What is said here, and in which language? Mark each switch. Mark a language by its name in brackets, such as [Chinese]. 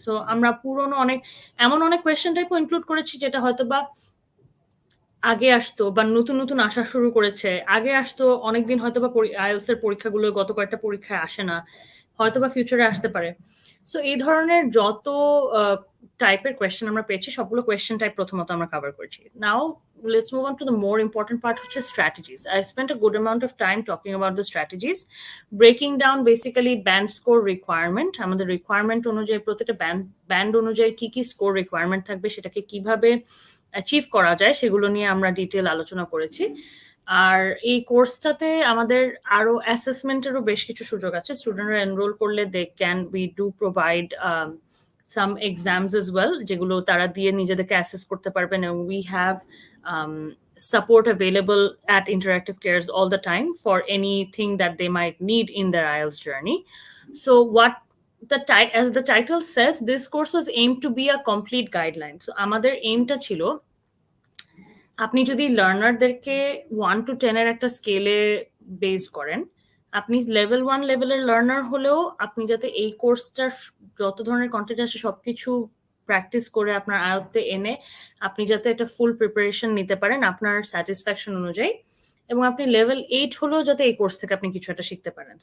[Bangla] So আমরা পুরনো এমন অনেক কোয়েশ্চেন টাইপও ইনক্লুড করেছি যেটা হয়তো বা আগে আসতো বা নতুন নতুন আসা শুরু করেছে, আগে আসতো অনেকদিন হয়তো বা আইএলটিএস এর পরীক্ষাগুলো গত কয়েকটা পরীক্ষায় আসে না, হয়তো বা ফিউচারে আসতে পারে। সো এই ধরনের যত টাইপের কোয়েশ্চেন আমরা পেয়েছি সবগুলো কোয়েশ্চেন টাইপ প্রথমত আমরা কভার করছি। [English] Now let's move on to the more important part, which is strategies. I spent a good amount of time talking about the strategies, breaking down basically band score requirement. [Bangla] আমাদের requirement অনুযায়ী প্রত্যেকটা band অনুযায়ী কি কি score requirement থাকবে, সেটাকে কিভাবে achieve করা যায় সেগুলো নিয়ে আমরা ডিটেল আলোচনা করেছি। আর এই কোর্সটাতে আমাদের আরো অ্যাসেসমেন্টেরও বেশ কিছু সুযোগ আছে। স্টুডেন্টরা এনরোল করলে [English] they can we do provide some exams as well, [Bangla] যেগুলো তারা দিয়ে নিজেদেরকে অ্যাসেস করতে পারবেন। [English] and we have support available at Interactive Cares all the time for anything that they might need in their IELTS journey. So what as the title says, this course was aimed to be a complete guideline. [Bangla] So আমাদের aimটা ছিল আপনি যদি লার্নারদেরকে 1 to 10 এর একটা স্কেলে base করেন, আপনি level 1 লেভেলের লার্নার হলেও আপনি যাতে এই কোর্সটার যত ধরনের কন্টেন্ট আছে সবকিছু প্র্যাকটিস করে আপনার আয়ত্তে এনে আপনি যাতে একটা ফুল প্রিপারেশন নিতে পারেন আপনার স্যাটিসফ্যাকশন অনুযায়ী, এবং আপনি লেভেল 8 হলেও যাতে এই কোর্স থেকে আপনি কিছু একটা শিখতে পারেন।